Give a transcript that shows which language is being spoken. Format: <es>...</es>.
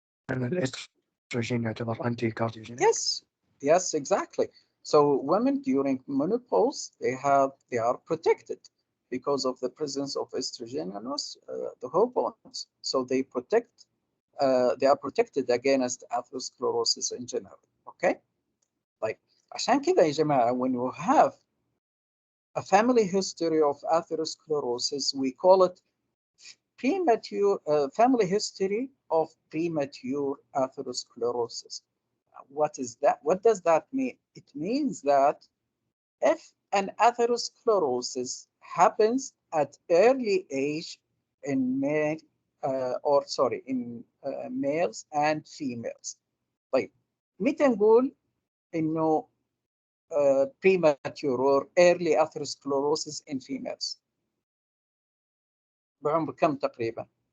<ar>لأن الإستروجين يعتبر أنتي كارديوجينيك.</ar> <en>Yes, exactly. So women during menopause, they are protected because of the presence of estrogen and the hormones. So they are protected against atherosclerosis in general. Okay? Like,</en> <ar>عشان كذا يا جماعة,</ar> <en>when you have a family history of atherosclerosis, we call it premature family history of premature atherosclerosis. What is that? What does that mean? It means that if an atherosclerosis happens at early age in males and females.</en> <ar>طيب, متى نقول إنه</ar> <en>premature or early atherosclerosis in females؟</en> <ar>بعمر كم تقريبا؟</ar>